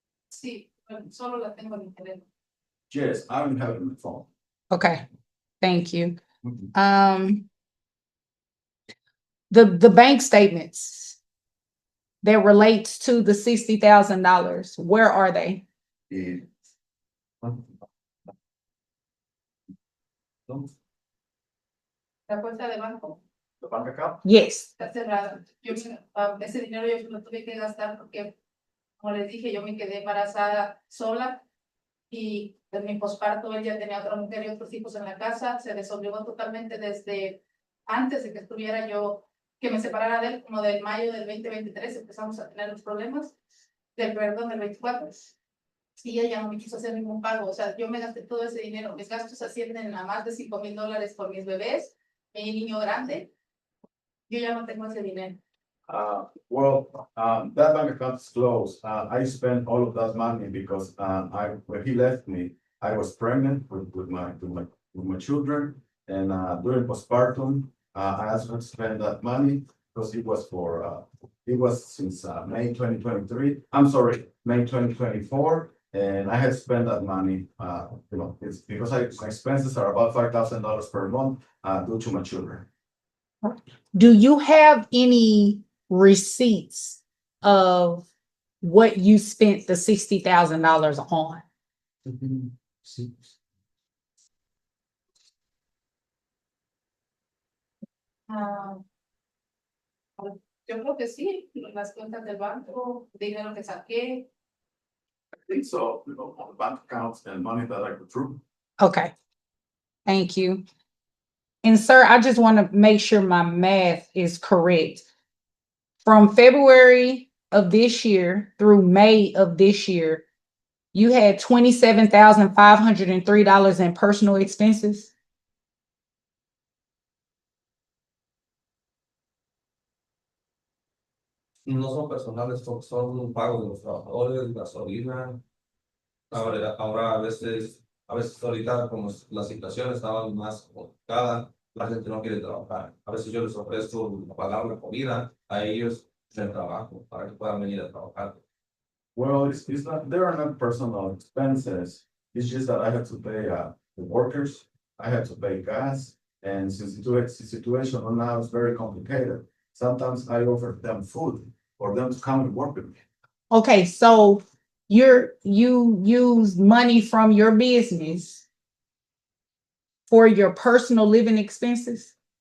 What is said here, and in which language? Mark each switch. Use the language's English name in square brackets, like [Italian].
[Spanish] Sí, solo la tengo en mi teléfono. [English] Yes, I don't have it on my phone. Okay, thank you. The bank statements that relates to the $60,000, where are they? The- [Spanish] La cuenta de banco [English] The bank account? Yes. [Spanish] está cerrada. Ese dinero yo lo tuve que gastar porque, como les dije, yo me quedé embarazada sola y en mi posparto él ya tenía otra mujer y otros hijos en la casa. Se desobligó totalmente desde antes de que estuviera yo, que me separara de él, como del mayo del 2023 empezamos a tener los problemas, del 24. Y ella no me quiso hacer ningún pago. O sea, yo me gasté todo ese dinero. Mis gastos ascienden a más de $5,000 por mis bebés, mi niño grande. Yo ya no tengo ese dinero. [English] That bank account is closed. I spent all of that money because when he left me, I was pregnant with my children, and during postpartum, I also spent that money because it was since May 2023. I'm sorry, May 2024, and I had spent that money. It's because my expenses are about $5,000 per month due to my children. Do you have any receipts of what you spent the $60,000 on? [Spanish] Yo creo que sí, las cuentas del banco, dinero que saqué. [English] I think so, on the bank accounts and money that I withdrew. Okay, thank you. And sir, I just want to make sure my math is correct. From February of this year through May of this year, you had $27,503 in personal expenses. [Spanish] No son personales, son pagos de los trabajadores, gasolina. Ahora a veces ahorita como la situación estaba más complicada, la gente no quiere trabajar. A veces yo les ofrezco pagar la comida a ellos en trabajo para que puedan venir a trabajar. [English] Well, it's not, there are not personal expenses. It's just that I have to pay the workers, I have to pay gas, and since the situation now is very complicated, sometimes I offer them food for them to come and work with me. Okay, so you use money from your business for your personal living expenses?